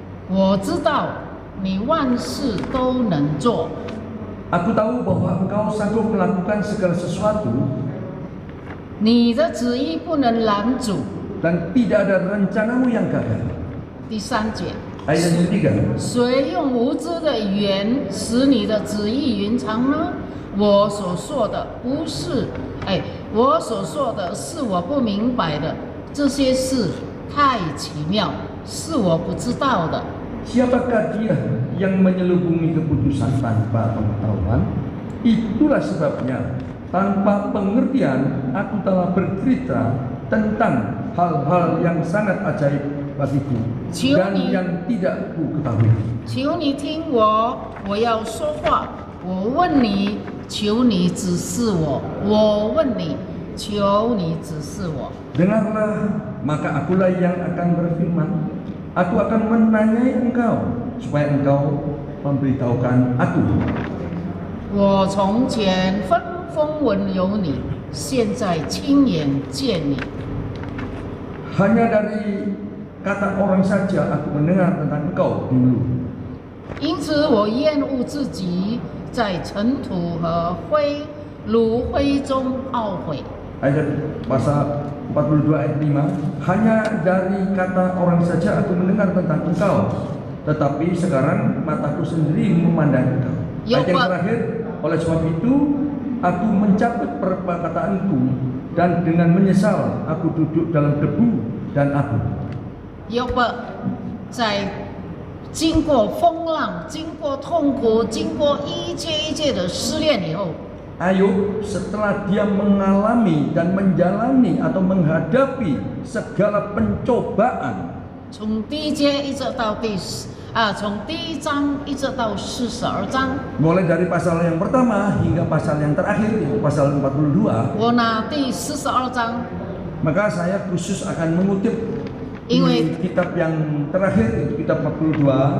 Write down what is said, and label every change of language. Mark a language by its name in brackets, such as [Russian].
[Chinese] 我知道你万事都能做， [Indonesian] Aku tahu bahwa engkau sanggup melakukan segala sesuatu [Chinese] 你的旨意不能拦阻。 [Indonesian] dan tidak ada rencanamu yang gagal. [Chinese] 第3节， [Indonesian] Ayat yang ketiga, [Chinese] 谁用无知的语言使你的旨意云长呢？我所说的不是，我所说的是我不明白的，这些事太奇妙，是我不知道的。 [Indonesian] siapakah dia yang menyelubungi keputusan tanpa pengetahuan? Itulah sebabnya tanpa pengertian aku telah bercerita tentang hal-hal yang sangat ajaib bagiku dan yang tidak ku ketahui. [Chinese] 求你听我，我要说话。我问你，求你指示我。我问你，求你指示我。 [Indonesian] Dengarlah, maka akulah yang akan berfirman. Aku akan menanyai engkau supaya engkau memberitahukan aku. [Chinese] 我从前分风闻有你，现在亲眼见你。 [Indonesian] Hanya dari kata orang saja aku mendengar tentang engkau dulu. [Chinese] 因此我厌恶自己在尘土和炉灰中懊悔。 [Indonesian] Ayat pasal 42 ayat 5. Hanya dari kata orang saja aku mendengar tentang engkau, tetapi sekarang mataku sendiri memandang engkau. Ayat yang terakhir, oleh sebab itu aku mencabut perkataanku dan dengan menyesal aku duduk dalam debu dan abu. [Chinese] 约伯在经过风浪、经过痛苦、经过一切的试炼以后， [Indonesian] Ayub setelah dia mengalami dan menjalani atau menghadapi segala pencobaan, [Chinese] 从第1节一直到从第1章一直到42章， [Indonesian] mulai dari pasal yang pertama hingga pasal yang terakhir yaitu pasal 42, [Chinese] 我拿第42章， [Indonesian] maka saya khusus akan mengutip di kitab yang terakhir yaitu kitab 42